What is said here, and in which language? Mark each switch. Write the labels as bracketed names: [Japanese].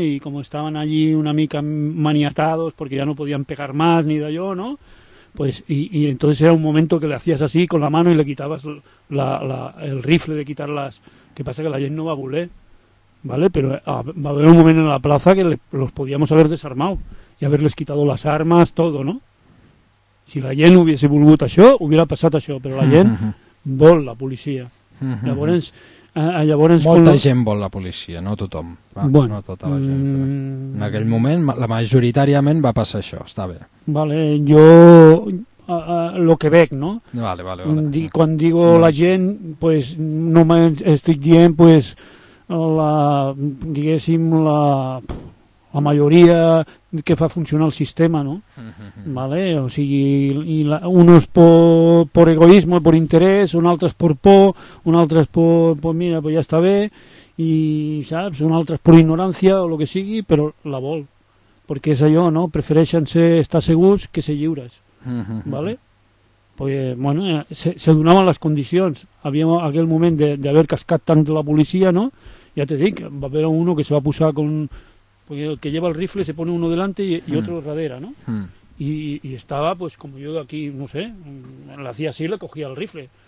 [Spanish] Y como estaban allí [Catalan] una mica [Spanish] maniatados porque ya no podían pegar más ni de yo, ¿no? Pues, y entonces era un momento que le hacías así con la mano y le quitabas el rifle de quitar las... ¿Qué pasa? Que la gente no va a voler, ¿vale? Pero va a haber un momento en la plaza que los podíamos haber desarmado y haberles quitado las armas, todo, ¿no? [Catalan] Si la gent hubiese volgut això, hubiera passat això, però la gent vol la policia. Llavors, molta gent vol la policia, no tothom. Bueno, no tota la gent. En aquell moment, la majoritàriament va passar això, està bé. Vale, jo... lo que veig, no? Vale. Quan digo la gent, pues, no m'estic dient, pues, la... diguéssim, la... la majoria que fa funcionar el sistema, no? Vale? O sigui, uns per egoisme, per interès, un altre per por, un altre per mira, pues ja està bé, i saps, un altre per ignorància o el que sigui, però la vol. Perquè és allò, no? Prefereixen estar segurs que ser lliures. Vale? pues, bueno, se donaven les condicions. Havíem aquell moment d'haver cascat tant la policia, no? Ja te dic, va haver uno que se va posar con... [Spanish] Porque el que lleva el rifle se pone uno delante y otro radera, ¿no? Y estaba, pues, como yo aquí, no sé, la hacía así, le cogía el rifle.